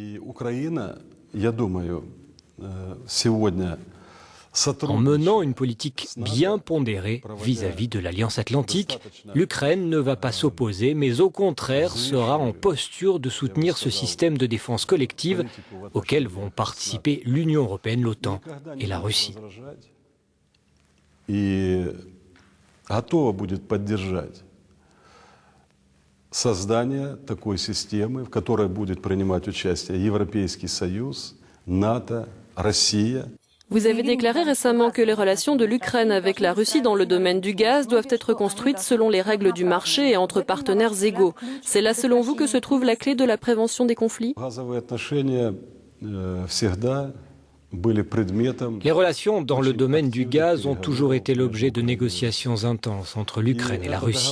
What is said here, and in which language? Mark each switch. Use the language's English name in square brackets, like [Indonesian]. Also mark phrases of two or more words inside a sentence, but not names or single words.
[French] en menant une politique bien pondérée vis-à-vis de l'Alliance Atlantique, l'Ukraine ne va pas s'opposer, mais au contraire sera en posture de soutenir ce système de défense collective auquel vont participer l'Union européenne, l'OTAN et la Russie. [Russian] Создание такой системы, в которой будет принимать участие Европейский Союз, НАТО, Россия. [French] Vous avez déclaré récemment que les relations de l'Ukraine avec la Russie dans le domaine du gaz doivent être construites selon les règles du marché et entre partenaires égaux. C'est là, selon vous, que se trouve la clé de la prévention des conflits ? Les relations dans le domaine du gaz ont toujours été l'objet de négociations intenses entre l'Ukraine et la Russie.